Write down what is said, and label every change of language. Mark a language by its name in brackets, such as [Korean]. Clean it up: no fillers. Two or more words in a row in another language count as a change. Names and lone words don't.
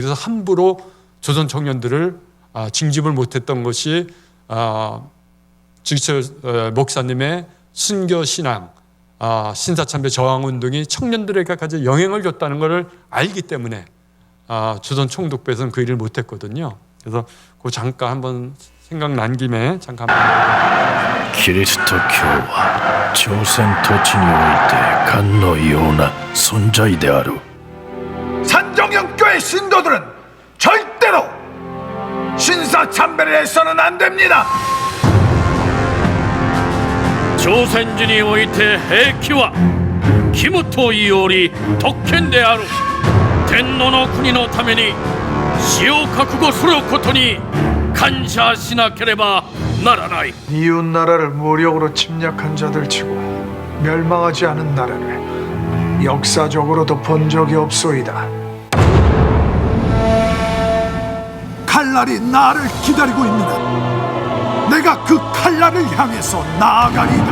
[Korean] 그래서 함부로 조선 청년들을 징집을 못했던 것이 주기철 목사님의 순교 신앙, 신사참배 저항운동이 청년들에게까지 영향을 줬다는 것을 알기 때문에 조선 총독부에서는 그 일을 못했거든요. 그래서 그 잠깐 한번 생각난 김에 잠깐. [Japanese] キリスト教は朝鮮土地において神のような存在である。 [Korean] 산정연교회 신도들은 절대로 신사참배를 해서는 안 됩니다. [Japanese] 朝鮮人において兵器は義務というより特権である。天皇の国のために死を覚悟することに感謝しなければならない。 [Korean] 이웃 나라를 무력으로 침략한 자들 치고 멸망하지 않은 나라를 역사적으로도 본 적이 없소이다. 칼날이 나를 기다리고 있느라 내가 그 칼날을 향해서 나아가리이다.